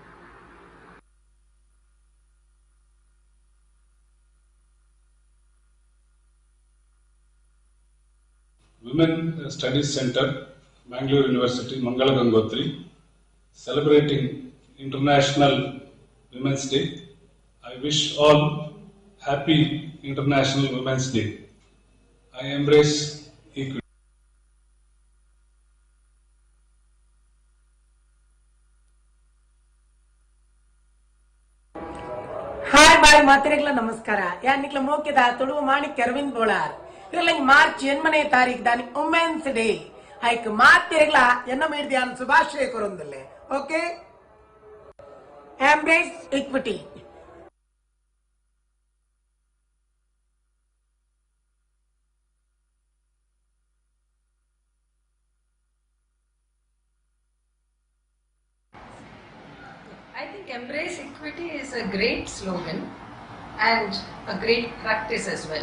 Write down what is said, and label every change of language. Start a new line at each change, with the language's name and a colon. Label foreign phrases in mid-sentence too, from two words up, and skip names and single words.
English: Women Studies Center, Mangalore University, Mangala Gangotri, celebrating International Women's Day. I wish all happy International Women's Day. I embrace equity.
Tulu: ಹಾಯ್ ಬಾಯ್ ಮಾತಿರೆಗ್ಲ ನಮಸ್ಕಾರ ಯಾನಿಕ್ಲ ಮೋಕೆದ ತುಳುವ ಮಾಣಿಕ್ ಅರವಿಂದ್ ಬೋಳಾರ್ ಇರಲ್ಲ ಮಾರ್ಚ್ 8ನೇ ತಾರೀಕು ದಾನಿ
English: women's day
Tulu: ಐಕ್ ಮಾತಿರೆಗ್ಲ ಎನ್ನ ಮೇಡ್ದಿಯಾನ್ ಶುಭಾಶಯ ಕೊರೊಂದಲ್ಲೆ
English: okay embrace equity I think embrace equity is a great slogan and a great practice as well.